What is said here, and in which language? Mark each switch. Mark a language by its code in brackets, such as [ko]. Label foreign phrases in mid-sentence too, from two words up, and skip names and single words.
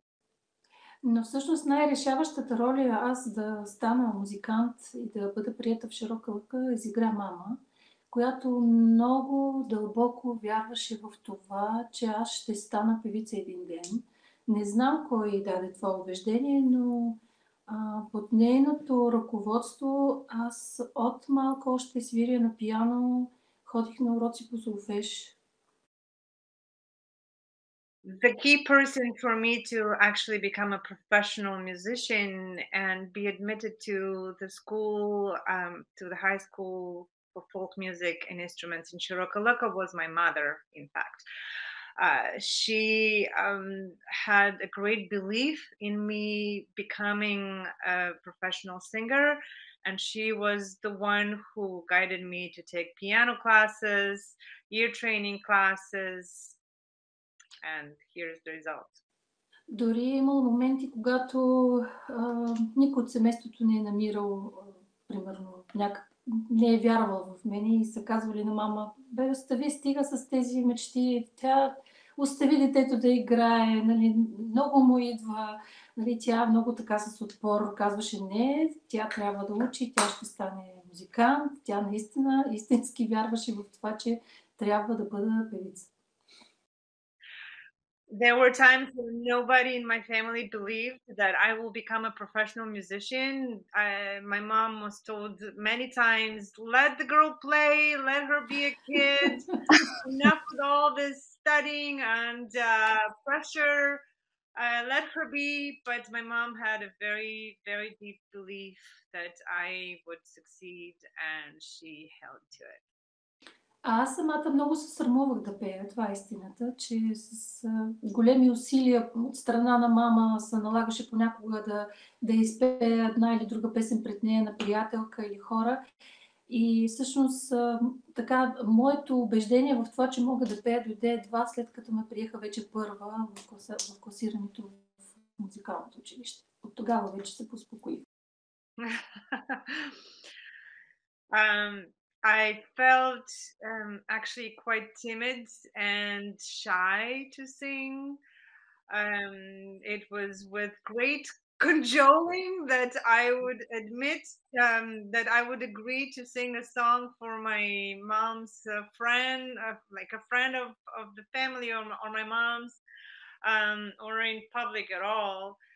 [bg] Но всъщност най-решаващата роля е аз да стана музикант и да бъда приета в Широкалъка изигра мама, която много дълбоко вярваше в това, че аз ще стана певица един ден. Не знам кой даде това убеждение, но под нейното ръководство аз от малко още свиря на пиано, ходих на уроци по солфеж. [en] The key person for me to actually become a professional musician and be admitted to the school, to the high school for folk music and instruments in Shirokalaga was my mother, in fact. She had a great belief in me becoming a professional singer, and she was the one who guided me to take piano classes, ear training classes, and here's the result. [bg] Дори е имало моменти, когато никой от семейството не е намирал, примерно, не е вярвал в мен и са казвали на мама: бе, остави, стига с тези мечти. Тя остави детето да играе, нали, много му идва, нали, тя много така с отпор казваше не, тя трябва да учи, тя ще стане музикант, тя наистина истински вярваше в това, че трябва да бъде певица. [en] There were times when nobody in my family believed that I will become a professional musician. My mom was told many times, let the girl play, let her be a kid, enough with all this studying and pressure, let her be. But my mom had a very, very deep belief that I would succeed, and she held to it. [bg] Аз самата много се срамувах да пея, това е истината, че с големи усилия от страна на мама се налагаше понякога да изпея една или друга песен пред нея на приятелка или хора. И всъщност така, моето убеждение в това, че мога да пея, дойде едва след като ме приеха вече първа в класирането в музикалното училище. От тогава вече се поуспокоих. [en] I felt actually quite timid and shy to sing. It was with great cajoling that I would admit that I would agree to sing a song for my mom's friend, like a friend of the family or my mom's, or in public at all.